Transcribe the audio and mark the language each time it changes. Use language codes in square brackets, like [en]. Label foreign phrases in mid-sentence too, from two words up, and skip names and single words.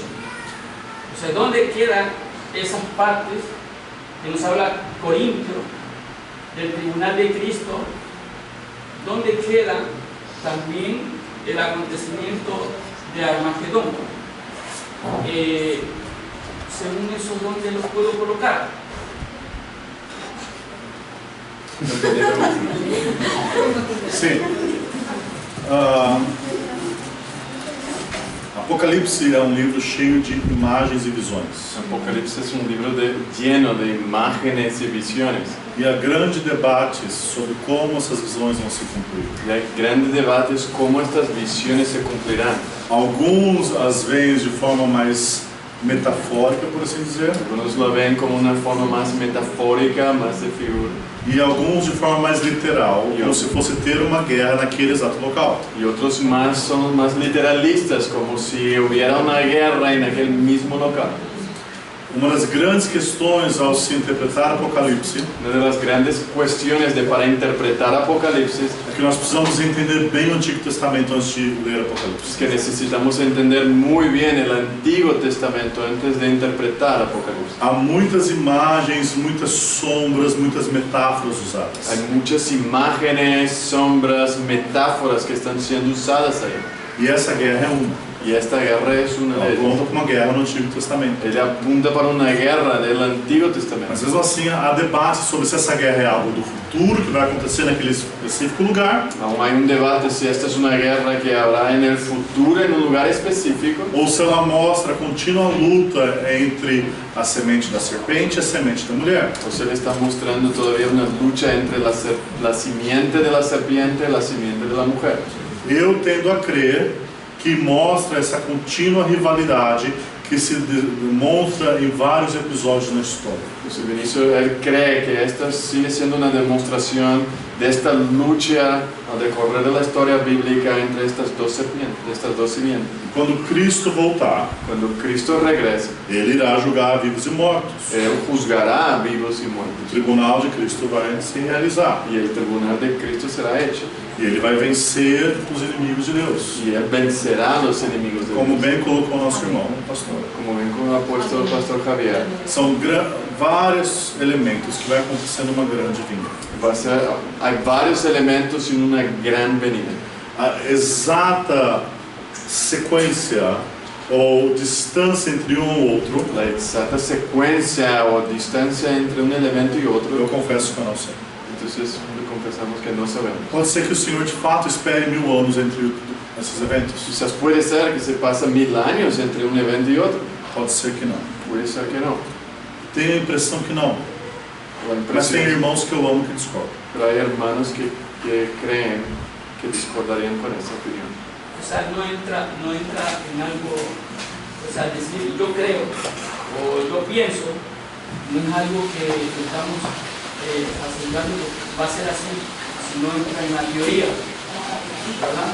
[es] O sea, ¿dónde quedan esas partes que nos habla Corintio del tribunal de Cristo? ¿Dónde queda también el acontecimiento de Armagedón? Según eso, ¿dónde los puedo colocar? [pt] Sim. Apocalipse é um livro cheio de imagens e visões. [es] Apocalipsis es un libro lleno de imágenes y visiones. [pt] E há grandes debates sobre como essas visões vão se cumprir. [es] Y hay grandes debates cómo estas visiones se cumplirán. [pt] Alguns as veem de forma mais metafórica, por assim dizer, [es] Algunos lo ven como una forma más metafórica, más de figura. [pt] e alguns de forma mais literal, como se fosse ter uma guerra naquele exato local. [es] Y otros más son más literalistas, como si hubiera una guerra en aquel mismo local. [pt] Uma das grandes questões ao se interpretar Apocalipse [es] Una de las grandes cuestiones para interpretar Apocalipsis [pt] é que nós precisamos entender bem o Antigo Testamento antes de ler [es] es [pt] Apocalipse. [es] que necesitamos entender muy bien el Antiguo Testamento antes de interpretar Apocalipsis. [pt] Há muitas imagens, muitas sombras, muitas metáforas usadas. [es] Hay muchas imágenes, sombras, metáforas que están siendo usadas ahí. [pt] E essa guerra é uma. [es] Y esta guerra es una [pt] Ela [es] de ellas. [pt] aponta para uma guerra no Antigo Testamento. [es] Ella apunta para una guerra del Antiguo [pt] Mas [es] Testamento. [pt] mesmo assim, há debate sobre se essa guerra é algo do futuro, que vai acontecer naquele específico lugar, [es] Aún hay un debate si esta es una guerra que habrá en el futuro en un lugar específico, [pt] ou se ela mostra a contínua luta entre a semente da serpente e a semente da mulher. [es] o se le está mostrando todavía una lucha entre la simiente de la serpiente y la simiente de la mujer. [pt] Eu tendo a crer que mostra essa contínua rivalidade que se demonstra em vários episódios na história. [es] José Vinicio, él cree que esta sigue siendo una demostración de esta lucha al decorrer de la historia bíblica entre estas dos simientes. [pt] Quando Cristo voltar, [es] Cuando Cristo regrese, [pt] ele irá julgar vivos e mortos. [es] Él juzgará a vivos y [pt] O [es] muertos. [pt] tribunal de Cristo vai se realizar. [es] Y el tribunal de Cristo será hecho. [pt] E ele vai vencer os inimigos de Deus. [es] Y Él vencerá a los enemigos de [pt] Como [es] Dios. [pt] bem colocou nosso irmão, o pastor. [es] Como ven como ha puesto el pastor Javier, [pt] São vários elementos que vai acontecer numa grande vinda. [es] hay varios elementos en una gran venida. [pt] A exata sequência ou distância entre um ou outro, [es] La exacta secuencia o distancia entre un elemento y otro, [pt] eu confesso que eu não sei. [es] entonces confesamos que no sabemos. [pt] Pode ser que o Senhor de fato espere 1000 anos entre esses eventos. [es] Quizás puede ser que se pasa 1000 años entre un evento y otro, [pt] Pode ser que não. [es] puede ser que no. [pt] Tenho a impressão que não. [es] La [pt] Mas tem [es] impresión- [pt] irmãos que eu amo que discordam. [es] Pero hay hermanos que creen que discordarían con esa opinión. O sea, no entra en algo, o sea, decir yo creo o yo pienso, no es algo que estamos asegurando que va a ser así, sino entra en la teoría, ¿verdad?